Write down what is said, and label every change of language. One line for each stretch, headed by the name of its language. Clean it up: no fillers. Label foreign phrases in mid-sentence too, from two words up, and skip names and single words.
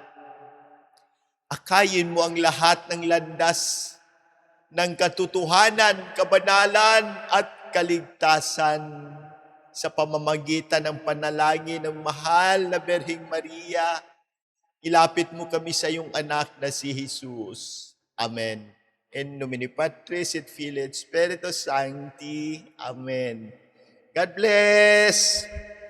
Filipino: Akayin mo ang lahat ng landas ng katotohanan, kabanalan at kaligtasan sa pamamagitan ng panalangin ng mahal na Birheng Maria. Ilapit mo kami sa iyong anak na si Jesus. Amen.
Latin: In nomine Patris et Filii et Spiritus Sancti.
English: Amen. God bless!